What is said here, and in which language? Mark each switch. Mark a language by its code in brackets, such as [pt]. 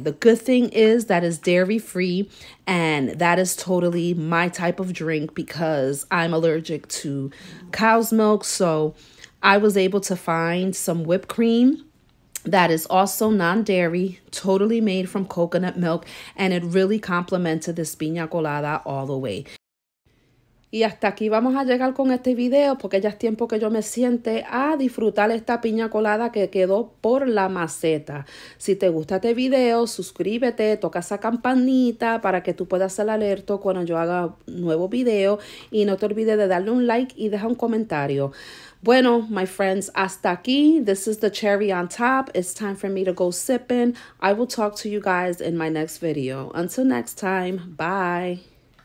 [en] The good thing is that it's dairy free, and that is totally my type of drink because I'm allergic to cow's milk. So I was able to find some whipped cream that is also non-dairy, totally made from coconut milk, and it really complemented this piña colada all the way. [es] Y hasta aquí vamos a llegar con este video porque ya es tiempo que yo me siente a disfrutar esta piña colada que quedó por la maceta. Si te gusta este video, suscríbete, toca esa campanita para que tú puedas ser alerta cuando yo haga un nuevo video. Y no te olvides de darle un like y dejar un comentario. Bueno, [en] my friends, [es] hasta aquí. [en] This is the cherry on top. It's time for me to go sipping. I will talk to you guys in my next video. Until next time, bye.